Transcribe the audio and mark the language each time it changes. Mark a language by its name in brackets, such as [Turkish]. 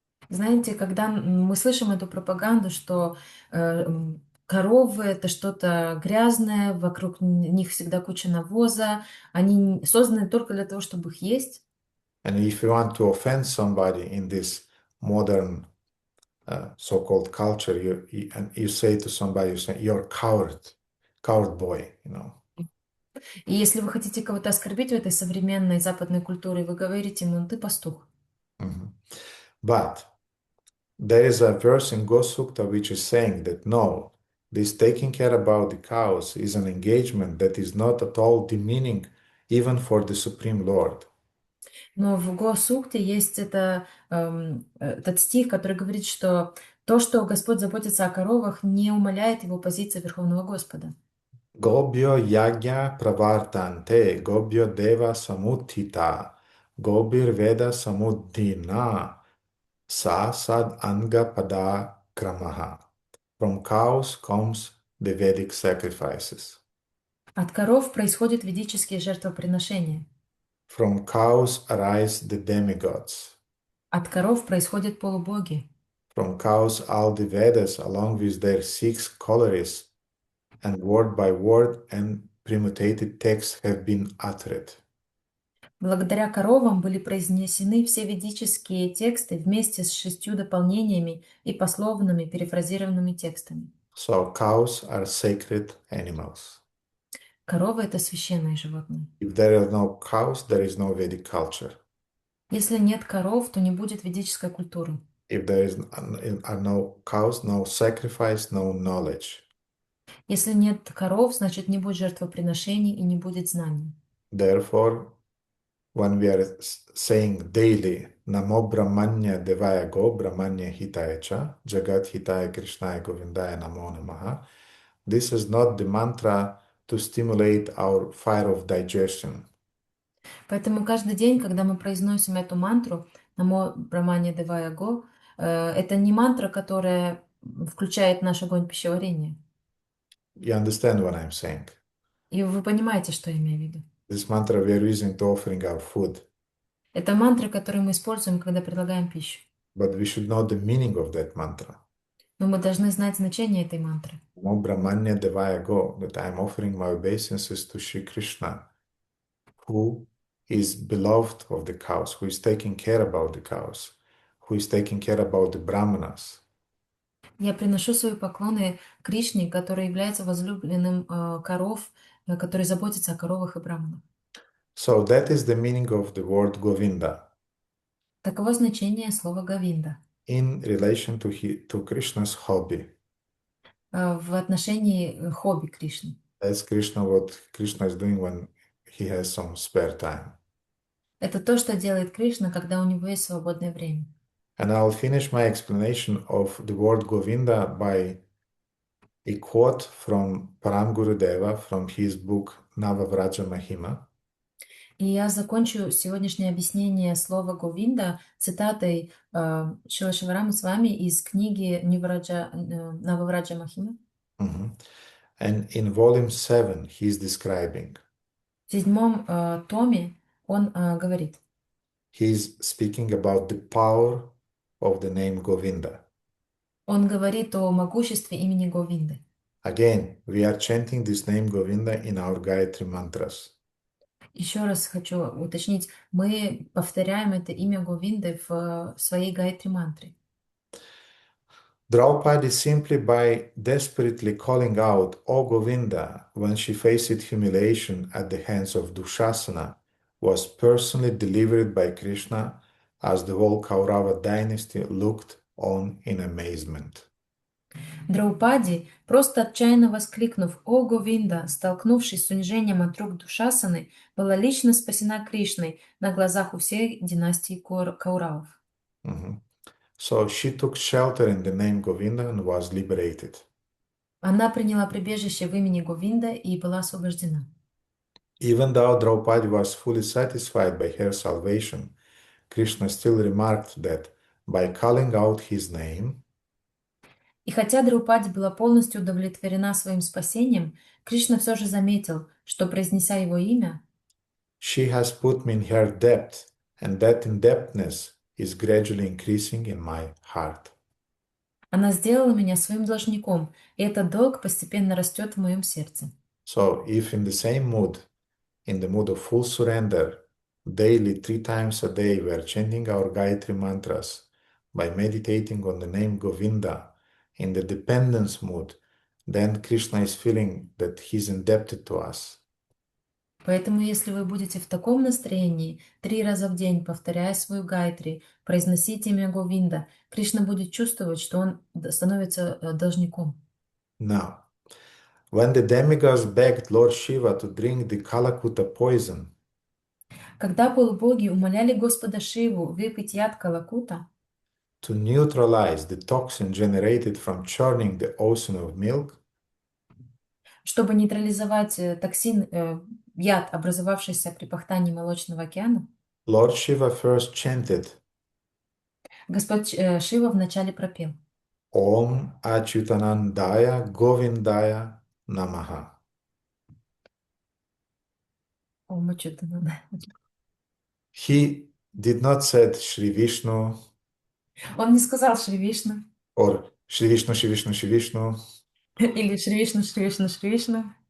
[Russian] Знаете, когда мы слышим эту пропаганду, что коровы — это что-то грязное, вокруг них всегда куча навоза, они созданы только для того, чтобы их есть. [English] And if you want to offend somebody in this modern so-called culture, you say to somebody, you're coward boy, [Russian] И если вы хотите кого-то оскорбить в этой современной западной культуре, вы говорите ему: «Ты пастух». Mhm. [English] But there is a verse in Gosukta which is saying that no, this taking care about the cows is an engagement that is not at all demeaning even for the Supreme Lord. [Russian] Но в Го-сукте есть этот стих, который говорит, что то, что Господь заботится о коровах, не умаляет его позиции Верховного Господа. [Sanskrit] Gobyo yagya pravartante, gobyo deva samuttita, gobir veda samuddina, sa sad anga pada kramaha. [English] From cows comes the Vedic sacrifices. [Russian] От коров происходят ведические жертвоприношения. [English] From cows arise the demigods. [Russian] От коров происходят полубоги. [English] From cows all the Vedas along with their 6 colores and word by word and premutated texts have been uttered. [Russian] Благодаря коровам были произнесены все ведические тексты вместе с 6 дополнениями и пословными перефразированными текстами. [English] So cows are sacred animals. [Russian] Коровы — это священные животные. [English] If there are no cows, there is no Vedic culture. [Russian] Если нет коров, то не будет ведической культуры. [English] If there are no cows, no sacrifice, no knowledge. [Russian] Если нет коров, значит, не будет жертвоприношений и не будет знаний. [English] Therefore, when we are saying daily [Sanskrit] Namo Brahmanya Devaya Go Brahmanya Hitaya Cha Jagat Hitaya Krishnaya Govindaya Namo Namaha, [English] this is not the mantra to stimulate our fire of digestion. [Russian] Поэтому каждый день, когда мы произносим эту мантру [Sanskrit] «Намо Брахмане Девая Го», [Russian] это не мантра, которая включает наш огонь пищеварения. [English] You understand what I'm saying? [Russian] И вы понимаете, что я имею в виду. [English] This mantra we are using to offering our food. [Russian] Это мантра, которую мы используем, когда предлагаем пищу. [English] But we should know the meaning of that mantra. [Russian] Но мы должны знать значение этой мантры. [Sanskrit] Namo Brahmanya Devaya Go, [English] that I'm offering my obeisances to Shri Krishna, who is beloved of the cows, who is taking care about the cows, who is taking care about the brahmanas. [Russian] Я приношу свои поклоны Кришне, который является возлюбленным коров, который заботится о коровах и браманах. [English] So that is the meaning of the word Govinda [Russian] Таково значение слова Говинда [English] in relation to Krishna's hobby. [Russian] в отношении хобби Кришны. [English] That's what Krishna is doing when he has some spare time. [Russian] Это то, что делает Кришна, когда у него есть свободное время. [English] And I'll finish my explanation of the word Govinda by a quote from Param Gurudeva from his book Navavraja Mahima. [Russian] И я закончу сегодняшнее объяснение слова Говинда цитатой Шрила Шиварамы с вами из книги Нававраджа Махима. [English] And in volume 7 he is describing. [Russian] В 7 томе он говорит. [English] He is speaking about the power of the name Govinda. [Russian] Он говорит о могуществе имени Говинды. [English] Again, we are chanting this name Govinda in our Gayatri mantras. [Russian] Еще раз хочу уточнить, мы повторяем это имя Говинды в своей Гайатри мантре. [English] Draupadi, simply by desperately calling out, O Govinda, when she faced humiliation at the hands of Dushasana, was personally delivered by Krishna as the whole Kaurava dynasty looked on in amazement. [Russian] Драупади, просто отчаянно воскликнув «О, Говинда!», столкнувшись с унижением от рук Душасаны, была лично спасена Кришной на глазах у всей династии Кауравов. Mhm. [English] So she took shelter in the name Govinda and was liberated. [Russian] Она приняла прибежище в имени Говинда и была освобождена. [English] Even though Draupadi was fully satisfied by her salvation, Krishna still remarked that by calling out his name, [Russian] И хотя Драупади была полностью удовлетворена своим спасением, Кришна все же заметил, что, произнеся его имя, [English] she has put me in her depth, and that indebtedness is gradually increasing in my heart. [Russian] она сделала меня своим должником, и этот долг постепенно растет в моем сердце. [English] So, if in the same mood, in the mood of full surrender, daily 3 times a day we are chanting our Gayatri mantras by meditating on the name Govinda in the dependence mood, then Krishna is feeling that he's indebted to us. [Russian] Поэтому, если вы будете в таком настроении, 3 раза в день, повторяя свою гайтри, произносить имя Говинда, Кришна будет чувствовать, что он становится должником. [English] Now, when the demigods begged Lord Shiva to drink the Kalakuta poison, [Russian] Когда полубоги умоляли Господа Шиву выпить яд Калакута, [English] to neutralize the toxin generated from churning the ocean of milk, [Russian] чтобы нейтрализовать яд, образовавшийся при пахтании молочного океана, [English] Lord Shiva first chanted [Russian] Господь Шива вначале пропел [Sanskrit] Om Achyutanandaya Govindaya Namaha. Ом Ачютананда. [English] He did not say Shri Vishnu [Russian] Он не сказал Шри Вишну [English] or Shri Vishnu, Shri Vishnu, Shri Vishnu. [Russian] или Шри Вишну, Шри Вишну, Шри Вишну.